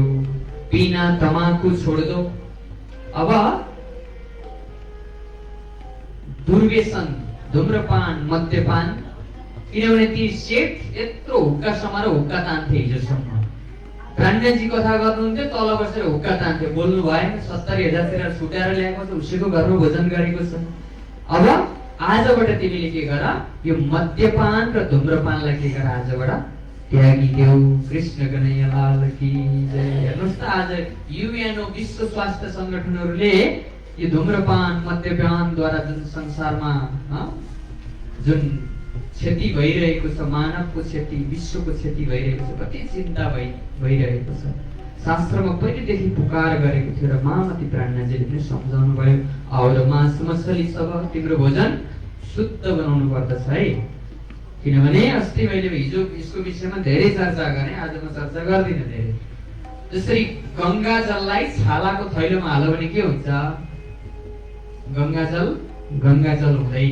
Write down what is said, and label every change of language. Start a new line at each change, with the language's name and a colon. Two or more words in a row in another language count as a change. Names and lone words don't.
Hindi: पिना तमाकु छोड दो,
Nepali: अब दुर्व्यसन, धूम्रपान, मद्यपान, किनभने ती सेठ यत्रो हुक्का समाएर हुक्का तान्थे हिजोसम्म। प्राणनाथजी कथा गर्नुहुन्थ्यो, तल बसेर हुक्का तान्थे, बोल्नु भएन। 70,000 तिर छुट्याएर ल्याएको छ, उसैको घरमा भोजन गरेको छ। अब आजबाट तिमीले के गर, यो मद्यपान र धूम्रपानलाई के गर, आजबाट त्यागिदेऊ।
Hindi: कृष्ण कन्हैया लाल की जय।
Nepali: हेर्नुहोस् त आज युएनओ विश्व स्वास्थ्य संगठनहरूले यो धूम्रपान मद्यपानद्वारा जुन संसारमा जुन क्षति भइरहेको छ, मानवको क्षति, विश्वको क्षति भइरहेको छ, कति चिन्ता भइरहेको छ। शास्त्रमा पहिलेदेखि पुकार गरेको थियो र महामती प्राणनाथजीले पनि सम्झाउनु भयो। और मांस मछली सब तिम्रो भोजन शुद्ध बनाउनु पर्दछ है। किनभने अस्ति मैले हिजो यसको विषयमा धेरै चर्चा गरेँ, आज म चर्चा गर्दिनँ धेरै। जसरी गंगा जललाई छालाको थैलोमा हाल्यो भने के हुन्छ? गंगा जल हुँदैन।